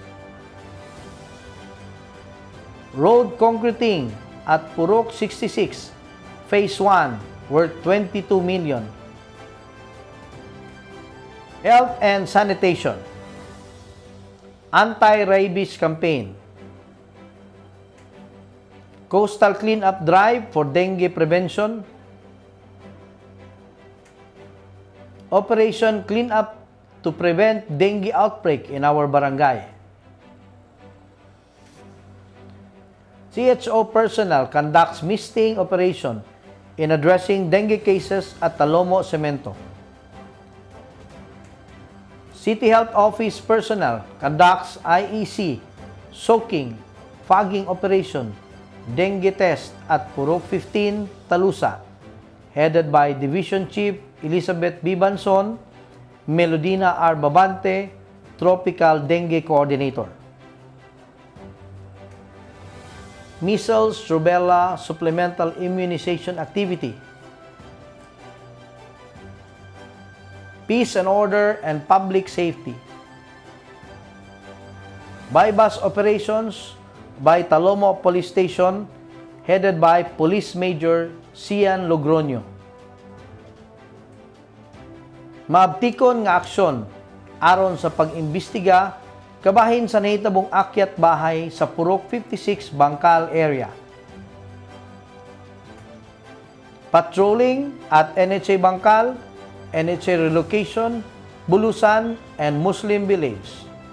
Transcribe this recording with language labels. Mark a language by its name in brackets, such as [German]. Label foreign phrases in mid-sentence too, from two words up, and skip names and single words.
[English] Road concreting at Purok 66, Phase 1, worth 22 million. Health and sanitation. Anti-rabies campaign. Coastal cleanup drive for dengue prevention. Operation Cleanup to prevent dengue outbreak in our barangay. CHO personnel conducts misting operation in addressing dengue cases at Talomo Cemento. City Health Office personnel conducts IEC, soaking, fogging operation, dengue test at Purok 15, Talusa, headed by Division Chief Elizabeth B. Banson, Melodina R. Babante, Tropical Dengue Coordinator. Measles, rubella, supplemental immunization activity. Peace and order and public safety. Bypass operations by Talomo Police Station, headed by Police Major Cian Logroño. [Cebuano] Maabtikon nga aksyon aron sa pag-imbestiga kabahin sa nahitabong [Filipino] akyat bahay [Cebuano] sa Purok 56 Bangkal area. [English] Patrolling at NHA Bangkal, NHA Relocation, Bulusan, and Muslim Village.